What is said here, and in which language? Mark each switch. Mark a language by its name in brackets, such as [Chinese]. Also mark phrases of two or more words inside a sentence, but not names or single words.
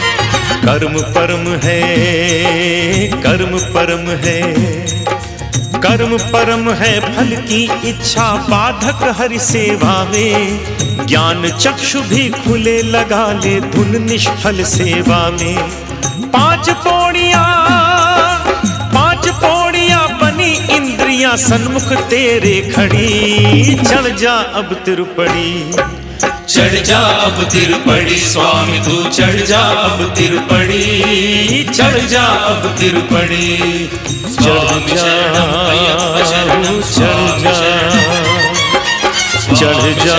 [Hindi] कर्म परम है, कर्म परम है, कर्म परम है फल की इच्छा बाधक हरि सेवा में, ज्ञान चक्षु भी खुले लगा ले धुन निष्फल सेवा में। पांच पौड़ियां बनी इंद्रियां सन्मुख तेरे खड़ी, चढ़ जा अब तिरुपड़ी। चढ़ जा अब तिरुपड़ी स्वामी तू चढ़ जा अब तिरुपड़ी, चढ़ जा अब तिरुपड़ी। [Sanskrit] स्वामी शरणम अय्यप्प शरणम स्वामी शरणम, [Hindi] चढ़ जा